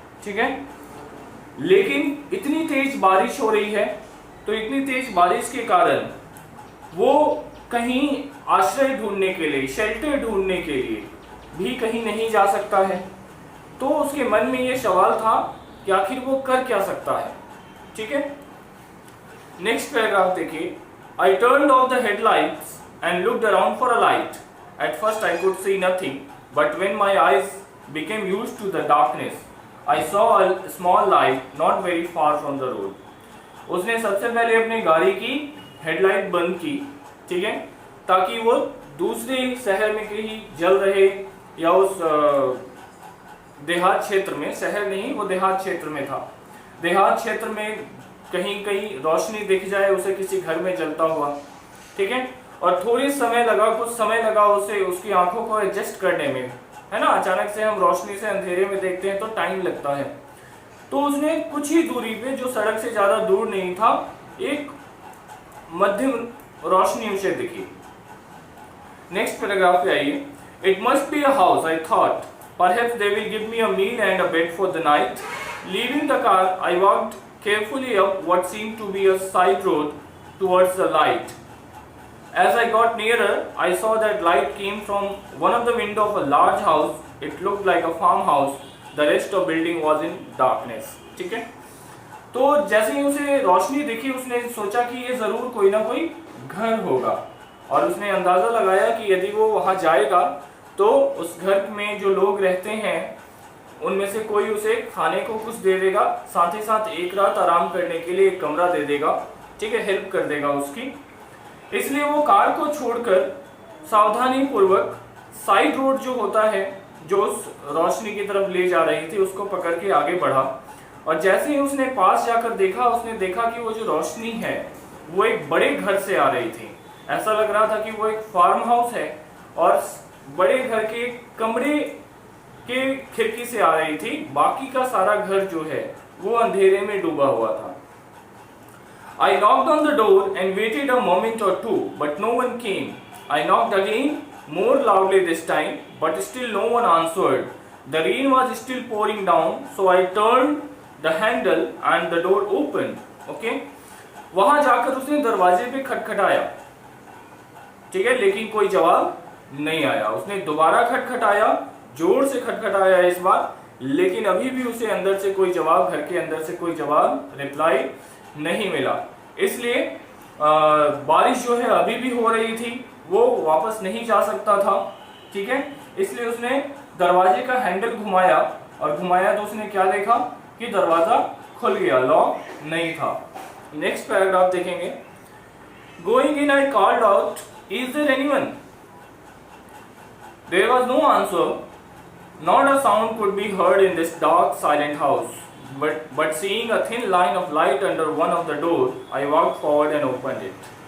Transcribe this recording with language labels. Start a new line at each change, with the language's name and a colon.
Hindi: ठीक है, लेकिन इतनी तेज बारिश हो रही है, तो इतनी तेज बारिश के कारण वो कहीं आश्रय ढूंढने के लिए, शेल्टर ढूंढने के लिए भी कहीं नहीं जा सकता है। तो उसके मन में ये सवाल था कि आखिर वो कर क्या सकता है। ठीक है, नेक्स्ट पैराग्राफ देखिए।
English: I turned off the headlights and looked around for a light. At first I could see nothing, but when my eyes became used to the darkness, I saw a small light not very far from the road.
Hindi: उसने सबसे पहले अपनी गाड़ी की headlight बंद की, ठीक है, ताकि वो दूसरे शहर में कहीं जल रहे या उस देहात क्षेत्र में, शहर नहीं वो देहात क्षेत्र में था, देहात क्षेत्र में कहीं कहीं रोशनी दिख जाए उसे किसी घर में जलता हुआ। ठीक है, और थोड़ी समय लगा, कुछ समय लगा उसे उसकी आंखों को एडजस्ट करने में, है ना। अचानक से हम रोशनी से अंधेरे में देखते हैं तो टाइम लगता है। तो उसने कुछ ही दूरी पे, जो सड़क से ज्यादा दूर नहीं था, एक मध्यम रोशनी उसे दिखी। नेक्स्ट पैराग्राफ पे आइए।
English: It must be a house, I thought, perhaps they will give me a meal and a bed for the night. Leaving the car, I walked carefully up what seemed to be a side road towards the light. As I got nearer, I saw that light came from one of the windows of a large house. It looked like a farmhouse. The rest of building was in darkness.
Hindi: ठीक है, तो जैसे ही उसे रोशनी दिखी, उसने सोचा कि ये जरूर कोई ना कोई घर होगा, और उसने अंदाजा लगाया कि यदि वो वहां जाएगा तो उस घर में जो लोग रहते हैं उनमें से कोई उसे खाने को कुछ दे देगा, साथ ही साथ एक रात आराम करने के लिए एक कमरा दे देगा। ठीक है, हेल्प कर देगा उसकी। इसलिए वो कार को छोड़कर सावधानी पूर्वक साइड रोड जो होता है, जो उस रोशनी की तरफ ले जा रही थी, उसको पकड़ के आगे बढ़ा। और जैसे ही उसने पास जाकर देखा, उसने देखा कि वो जो रोशनी है वो एक बड़े घर से आ रही थी। ऐसा लग रहा था कि वो एक फार्म हाउस है और बड़े घर के कमरे के खिड़की से आ रही थी। बाकी का सारा घर जो है वो अंधेरे में डूबा हुआ था।
English: I knocked on the door and waited a moment or two, but no one came. I knocked again, more loudly this time, but still no one answered. The rain was still pouring down, so I turned the handle and the door opened. Okay?
Hindi: वहां जाकर उसने दरवाजे पे खटखटाया, ठीक है, लेकिन कोई जवाब नहीं आया। उसने दोबारा खटखटाया, जोर से खटखटाया इस बार, लेकिन अभी भी उसे अंदर से कोई जवाब, घर के अंदर से कोई जवाब, रिप्लाई नहीं मिला। इसलिए बारिश जो है अभी भी हो रही थी, वो वापस नहीं जा सकता था। ठीक है, इसलिए उसने दरवाजे का हैंडल घुमाया, और घुमाया तो उसने क्या देखा कि दरवाजा खुल गया, लॉक नहीं था। नेक्स्ट पैराग्राफ देखेंगे।
English: Going in I called out, is there anyone? There was no answer. Not a sound could be heard in this dark, silent house. But seeing a thin line of light under one of the doors, I walked forward and opened it.